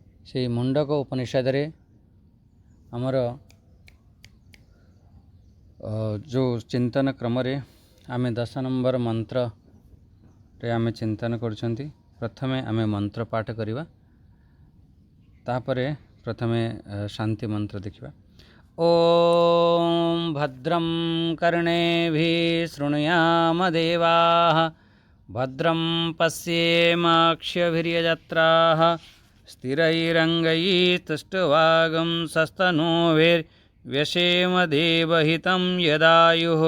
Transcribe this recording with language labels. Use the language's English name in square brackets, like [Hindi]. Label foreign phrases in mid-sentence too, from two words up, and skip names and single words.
[Odia] ସେ ମୁଣ୍ଡକ ଉପନିଷଦ ରେ ଆମର ଯୋ ଚିନ୍ତନ କ୍ରମ ରେ ଆମେ 10 ନମ୍ବର ମନ୍ତ୍ର ରେ ଆମେ ଚିନ୍ତନ କରୁଛନ୍ତି। ପ୍ରଥମେ ଆମେ ମନ୍ତ୍ର ପାଠ କରିବା, ତାପରେ ପ୍ରଥମେ ଶାନ୍ତି ମନ୍ତ୍ର ଦେଖିବା। [Sanskrit] ओम भद्रं कर्णेभिः शृणुयाम देवाः, भद्रं पश्येमाक्षभिर्यजत्राः, स्थिरैरङ्गैस्तुष्टुवागुंसस्तनूभिर्व्यसेम देवहितं यदायुः।